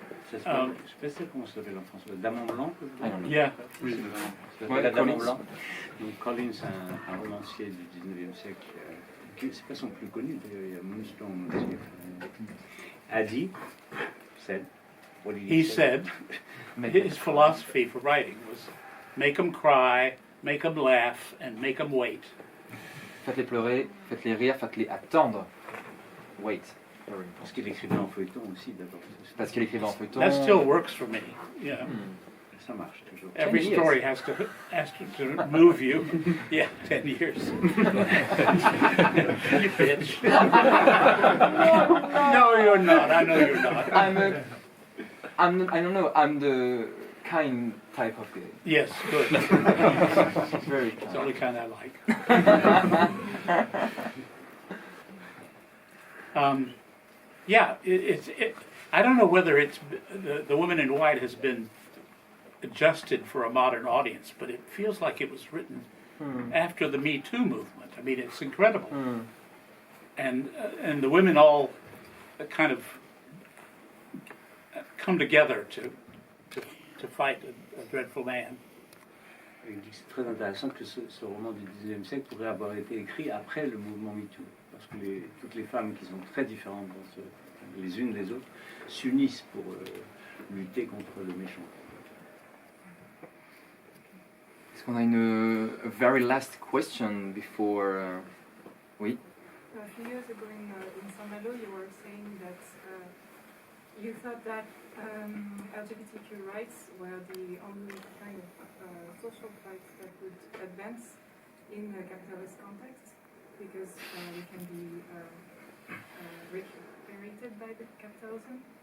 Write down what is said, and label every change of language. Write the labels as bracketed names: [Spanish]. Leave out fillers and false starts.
[French] Je sais pas comment ça s'appelle en français. Dame en blanc, [English] Yeah. [French] La Dame en blanc. Donc Collins, un romancier du 19e siècle, c'est pas son plus connu, d'ailleurs, il y a Moonstone aussi, a dit, [English] He said his philosophy for writing was make them cry, make them laugh, and make them wait. [French] Faites-les pleurer, faites-les rire, faites-les attendre. Wait. Parce qu'il écrivait en feuilleton aussi d'abord. Parce qu'il écrivait en feuilleton. [English] That still works for me. Yeah. [French] Ça marche toujours. [English] Every 10 years. story has to move you. Yeah, 10 years. You bitch. No, you're not. I know you're not. I don't know. I'm the kind type of guy. Yes, good. Very It's the only kind I like. Yeah, I don't know whether it's the Woman in White has been adjusted for a modern audience, but it feels like it was written after the Me Too movement. I mean, it's incredible, and the women all kind of come together to fight a dreadful man. [French] Il dit que c'est très intéressant que ce roman du 19e siècle pourrait avoir été écrit après le mouvement MeToo, parce que toutes les femmes qui sont très différentes dans les unes les autres s'unissent pour lutter contre le méchant. Est-ce qu'on a une [English] very last question before... [French] Oui. [English] A few years ago in Saint-Malo, you were saying that you thought that LGBTQ rights were the only kind of social rights that would advance in a capitalist context, because we can be regulated by the capitalism.